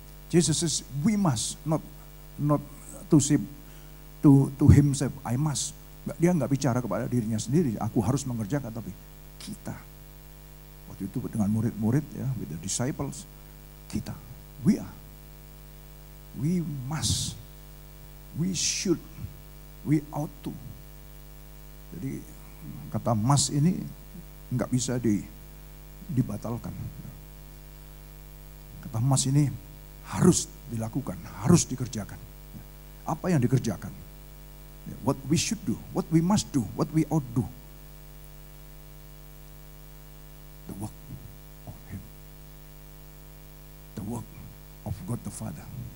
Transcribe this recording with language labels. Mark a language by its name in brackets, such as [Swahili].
[English] Jesus says we must, not to himself, I must. [Indonesian] Dia nggak bicara kepada dirinya sendiri, aku harus mengerjakan, tapi kita. Waktu itu dengan murid-murid, ya, [English] with the disciples, [Indonesian] kita, [English] we must, we should, we ought to. [Indonesian] Jadi kata must ini nggak bisa dibatalkan. Kata must ini harus dilakukan, harus dikerjakan. Apa yang dikerjakan? [English] What we should do, what we must do, what we ought do. The work of Him. The work of God the Father.